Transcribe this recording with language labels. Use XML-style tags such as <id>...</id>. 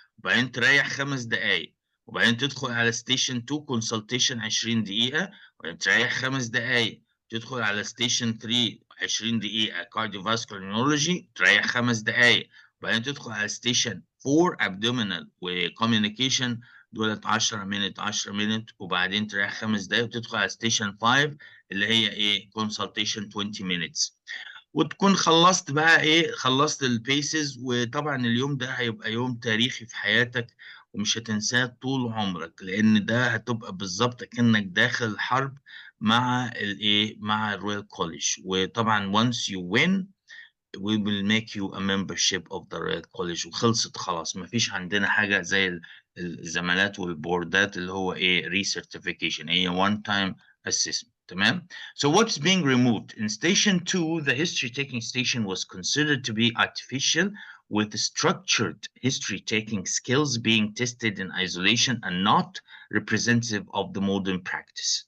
<ar>وبعدين تريح 5 دقايق، وبعدين تدخل على ستيشن 2 كونسلتيشن 20 دقيقة، وبعدين تريح 5 دقايق، تدخل على ستيشن 3 20 دقيقة كارديوفاسكولار نيورولوجي، تريح 5 دقايق، وبعدين تدخل على ستيشن 4 ابدومينال وكوميونيكيشن دولت 10 مينت 10 مينت، وبعدين تريح 5 دقايق وتدخل على ستيشن 5 اللي هي ايه كونسلتيشن 20 مينتس، وتكون خلصت بقى ايه خلصت البيسز. وطبعا اليوم ده هيبقى يوم تاريخي في حياتك ومش هتنساه طول عمرك، لان ده هتبقى بالظبط كأنك داخل الحرب مع الايه مع الرويال كوليج. وطبعا</ar> <en>once you win we will make you a membership of the Royal College،</en> <ar>وخلصت خلاص. مفيش عندنا حاجة زي الزمالات والبوردات اللي هو ايه recertification، هي</ar> <en>one time assessment.</en> <ar>تمام.</ar> <en>So what's being removed in station 2? The history taking station was considered to be artificial, with structured history taking skills being tested in isolation and not representative of the modern practice.</en>